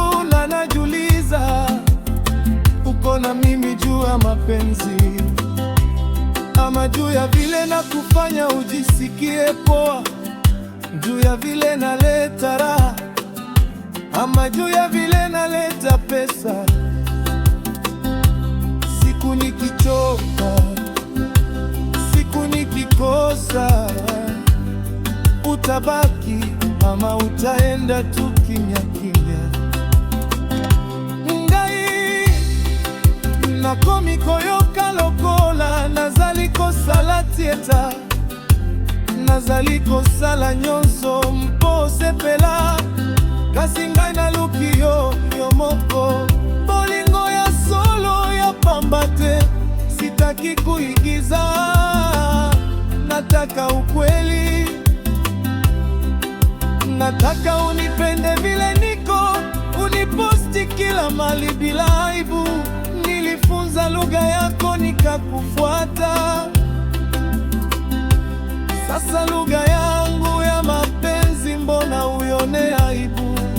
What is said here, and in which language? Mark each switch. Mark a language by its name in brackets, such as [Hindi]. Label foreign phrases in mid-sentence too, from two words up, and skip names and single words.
[Swahili] Na najiuliza, uko na mimi juu ya mapenzi ama juu ya vile nakufanya ujisikie poa, juu ya vile naleta raha ama juu ya vile naleta pesa? Siku nikichoka, siku nikikosa, utabaki ama utaenda tu kimya kimya? [Lingala] Ngai, nakomi koyoka lokola, nazali kosala tieta, nazali kosala nyonso mpo sepela. Kasi ngai naluki yo, yo moko. Bolingo ya solo ya pamba te, [Swahili] sitaki kuigiza, nataka ukweli. Nataka unipende vile niko, uniposti kila mali bila aibu. Nilifunza lugha yako nikakufuata, sasa lugha yangu ya mapenzi mbona uione aibu?